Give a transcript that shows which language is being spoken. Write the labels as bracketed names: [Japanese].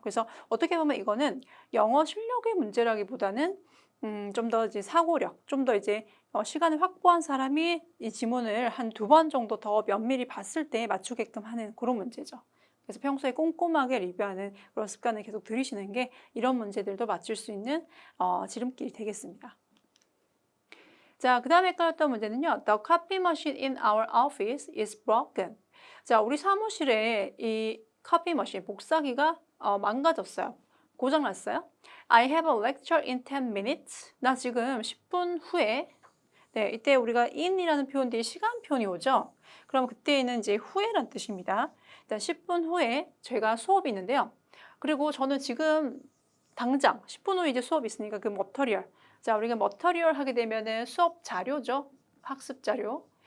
[Korean] 그래서 어떻게 보면 이거는 영어 실력의 문제라기보다는 좀 더 이제 사고력, 좀 더 이제 시간을 확보한 사람이 이 지문을 한 2번 정도 더 면밀히 봤을 때 맞추게끔 하는 그런 문제죠. 그래서 평소에 꼼꼼하게 리뷰하는 그런 습관을 계속 들이시는 게 이런 문제들도 맞출 수 있는 지름길이 되겠습니다. 자, 그 다음에 헷갈렸던 문제는요. [English] The copy machine in our office is broken. [Korean] 자, 우리 사무실에 이 copy machine, 복사기가 망가졌어요. 고장났어요. [English] I have a lecture in 10 minutes. [Korean] 나 지금 10분 후에 이때 우리가 in이라는 표현 뒤에 시간 표현이 오죠. 그럼 그때는 이제 후에란 뜻입니다. 일단 10분 후에 제가 수업이 있는데요. 그리고 저는 지금 당장 10분 후에 이제 수업이 있으니까 그 머터리얼. 자, 우리가 머터리얼 하게 되면은 수업 자료죠. 학습 자료.